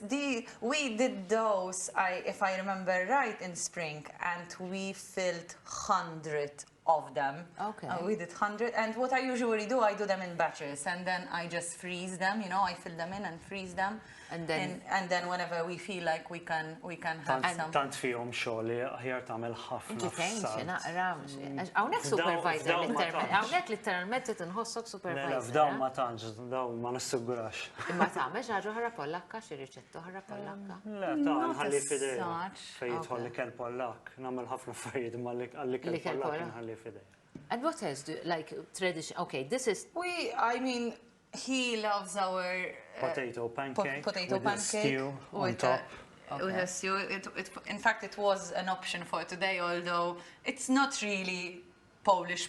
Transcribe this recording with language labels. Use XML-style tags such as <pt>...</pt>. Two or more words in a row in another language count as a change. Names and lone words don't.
<en>We did those, if I remember right, in spring, and we filled 100 of them. Okay. We did 100, and what I usually do, I do them in batches, and then I just freeze them. You know, I fill them in and freeze them, And then- and then whenever we feel like we can have some.</en> <mt>Tant fihom xogħol li aħjar tagħmel ħafna Inti tgħinxi f'salt. naqra għawnek F'daw- supervisor f'daw ma literalment. tantx. Għawnek literalment tinħossok Mela, supervisor. f'dawn ma tantx, dawn ma nissigurax. Imma tagħmel ħaġa ħarra pollakka, xi riċetta ħarra pollakka. Le, ta'</mt> <en>Not</en> <mt>nħalli</mt> <en>as</en> <mt>fidejja.</mt> <en>such.</en> <mt>Fejn jidħol</mt> <en>Okay.</en> <mt>li kell pollak, nagħmel ħafna affarijiet ma għalli kell L-ikel pollak Pollak. nħalli fidejja.</mt> <en>And what else do you, like tradition? Okay, this is I mean, he loves our Potato pancake potato with a pancake stew on with top. with a stew. In fact, it was an option for today, although it's not really Polish.</en>